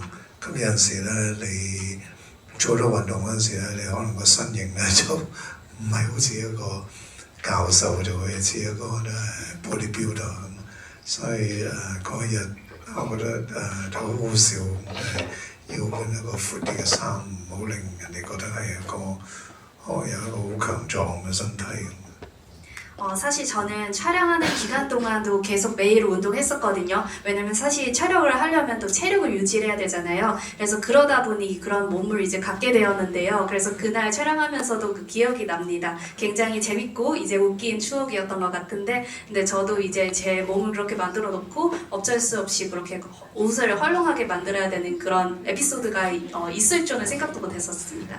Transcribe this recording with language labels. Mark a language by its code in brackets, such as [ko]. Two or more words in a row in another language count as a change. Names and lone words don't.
[yue] 咁有陣時咧，你做好多運動嗰陣時咧，你可能個身形咧就唔係好似一個教授，就會似一個 [en] bodybuilder [yue] 咁。所以嗰一日我覺得就好好笑。要換一個闊啲嘅衫，唔好令人哋覺得係有一個好強壯嘅身體。 [ko] 사실 저는 촬영하는 기간 동안도 계속 매일 운동했었거든요. 왜냐면 사실 촬영을 하려면 또 체력을 유지해야 되잖아요. 그래서 그러다 보니 그런 몸을 이제 갖게 되었는데요. 그래서 그날 촬영하면서도 그 기억이 납니다. 굉장히 재밌고 이제 웃긴 추억이었던 것 같은데, 근데 저도 이제 제 몸을 그렇게 만들어 놓고 어쩔 수 없이 그렇게 옷을 헐렁하게 만들어야 되는 그런 에피소드가 있을 줄은 생각도 못했었습니다.